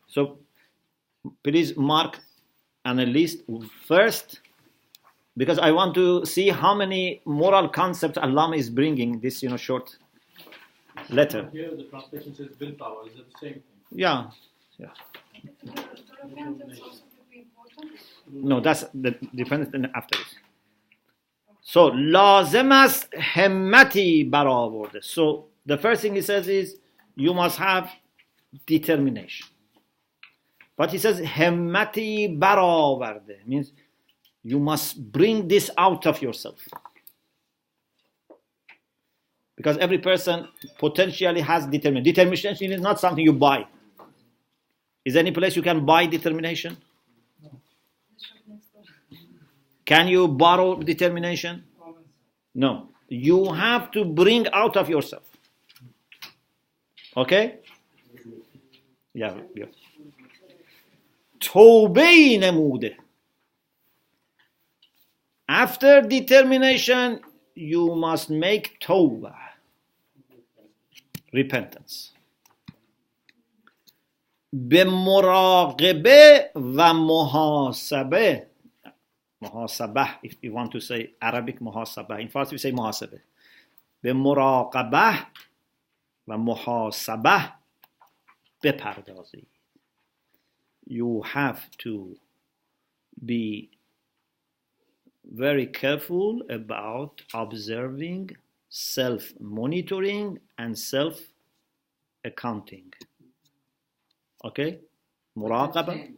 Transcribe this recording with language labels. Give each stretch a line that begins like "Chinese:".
English: So please mark on a list first, because I want to see how many moral concepts Allama is bringing this, short letter. Here the translation says willpower. Is it the same thing? Yeah. The repentance also could be important. No, that's the dependent after this.
Persian: So لازم است همتی برآورده.
English: So the first thing he says is you must have determination. But he says
Persian: همتی برآورده
English: means you must bring this out of yourself. Because every person potentially has determination. Determination is not something you buy. Is there any place you can buy determination? Can you borrow determination? No. You have to bring out of yourself. Okay? Yeah.
Persian: توبه نموده.
English: After determination, you must make توبه. Repentance.
Persian: به مراقبه و محاسبه.
English: محاسبه, if you want to say Arabic محاسبه. In Farsi we say محاسبه.
Persian: به مراقبه و محاسبه بپردازید.
English: You have to be very careful about observing, self-monitoring and self-accounting. Okay? Muraqabah.